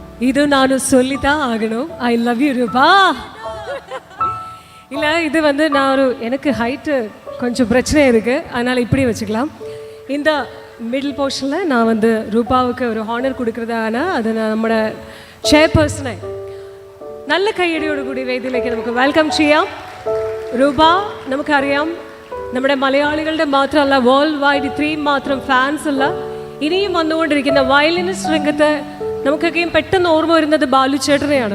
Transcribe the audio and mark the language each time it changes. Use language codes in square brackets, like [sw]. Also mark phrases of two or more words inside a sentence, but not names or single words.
[ta] இது நான் சொல்லித்தான் ஆகணும். [en] I love you [ta] ரூபா. இல்லை, இது வந்து நான் எனக்கு ஹைட்டு கொஞ்சம் பிரச்சனை இருக்குது, அதனால் இப்படி வச்சுக்கலாம். இந்த மிடில் போர்ஷனில் நான் வந்து ரூபாவுக்கு ஒரு ஹானர் கொடுக்குறதான அது [ml] നമ്മുടെ ചെയർപേഴ്സണെ നല്ല കയ്യടിയോടുകൂടി വേദിയിലേക്ക് നമുക്ക് വെൽക്കം ചെയ്യാം. രൂപ, നമുക്കറിയാം നമ്മുടെ മലയാളികളുടെ മാത്രമല്ല, [en] world wide [ml] ഇത്രയും മാത്രം ഫാൻസ് ഉള്ള ഇനിയും വന്നുകൊണ്ടിരിക്കുന്ന വയലിനിസ്റ്റ് രംഗത്ത് നമുക്കൊക്കെയും പെട്ടെന്ന് ഓർമ്മ വരുന്നത് ബാലുചേട്ടനെയാണ്.